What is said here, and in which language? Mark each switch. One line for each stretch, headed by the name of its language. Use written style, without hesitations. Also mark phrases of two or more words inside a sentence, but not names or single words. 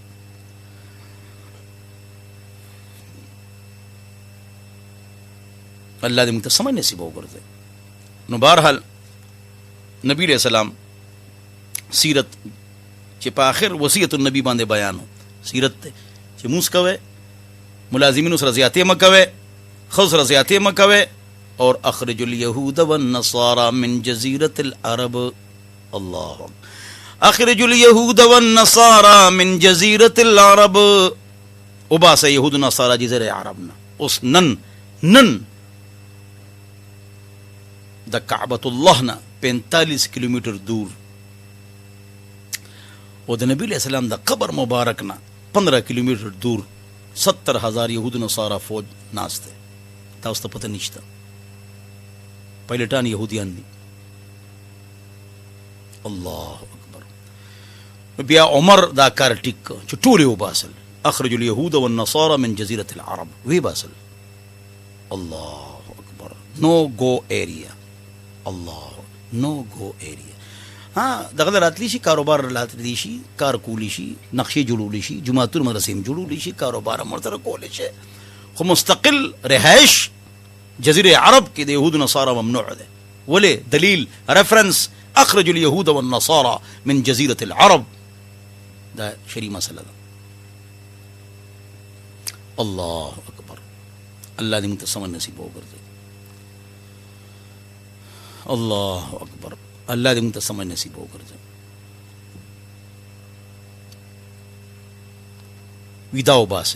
Pashto: الله دې موږ ته سمج نصیب وګرځوي. نو بهرحال نبی
Arabic: علیہ السلام
Pashto: سیرت چې په آخر وصیت النبی باندې بیان و سیرت دی چې مونځ کوئ ملازمینو سره زیاتې مه کوئ ښځو سره زیاتې مه کوئ اور
Arabic: اخرج الیهود والنصارى من جزیرة العرب. الله اخرج اليهود والنصارى من جزيرة العرب،
Pashto: وباسه یهود نصارى جزیره عربنا. اوس نن د کعبۃ الله نه 45 کیلومتر دور او د نبی
Arabic: علیہ السلام
Pashto: د قبر مبارک نه 15 کیلومتر دور 70,000 یهود نصارى فوج ناسته. تاسو ته پته نشته، پایلټان یهودیان دي.
Arabic: الله اکبر.
Pashto: بیا عمر دا کار ټیک چې ټول یو باسل،
Arabic: اخرج اليهود والنصارى من جزيرة العرب،
Pashto: وی باسل.
Arabic: الله اکبر.
English: no go area, Allah no go area.
Pashto: ها دغه راتلی شي، کاروبار راتلی شي، کار کولی شي، نقشې جوړولی شي، جماعتونه مدرسې جوړولی شي، کاروبار مرتر کولی شي، خو مستقل رهائش جزیره عرب کې د یهود نصارى ممنوع ده. ولې؟ دلیل ریفرنس
Arabic: اخرج اليهود والنصارى من جزيرة العرب،
Pashto: دا شری مسله ده.
Arabic: الله اکبر.
Pashto: الله دې موږ ته سم نصیب وګرځي.
Arabic: الله اکبر.
Pashto: الله دې موږ ته سم نصیب وګرځي. ودا وباسه.